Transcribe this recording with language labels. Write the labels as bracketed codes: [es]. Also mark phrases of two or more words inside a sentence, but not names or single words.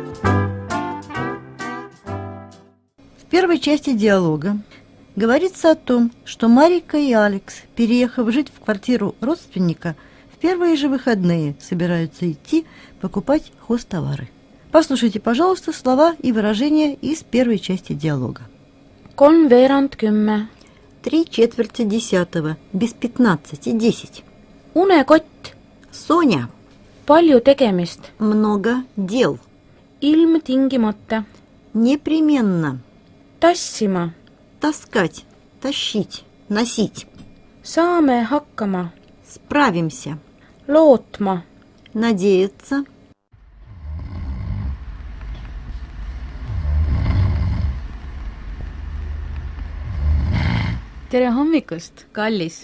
[ru] В первой части диалога говорится о том, что Марика и Алекс, переехав жить в квартиру родственника, в первые же выходные собираются идти покупать хозтовары. Послушайте, пожалуйста, слова и выражения из первой части диалога. 3:30. 3/4 без 15, 10. [et] Unekott. [ru] Соня. [et] Palju tegemist. [ru] Много дел. [et] Ilmtingimata. [ru] Непременно. [et] Tassima. [ru] Таскать, тащить, носить. [et] Saame hakkama. [ru] Справимся. [et] Lootma. [ru] Надеяться. [et] Tere hommikust, kallis.